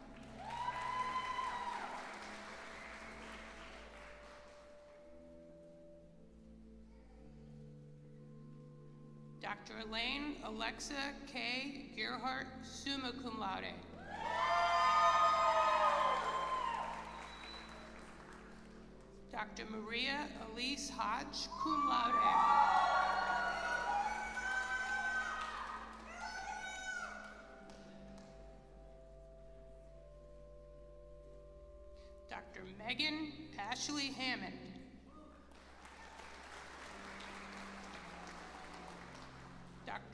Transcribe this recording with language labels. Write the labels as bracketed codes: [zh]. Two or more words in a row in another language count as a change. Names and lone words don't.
[en] Dr. Elaine Alexa K. Gerhardt, [la] summa cum laude. [en] Dr. Maria Elise Hodge, [la] cum laude. [en] Dr. Megan Ashley Hammond. Dr.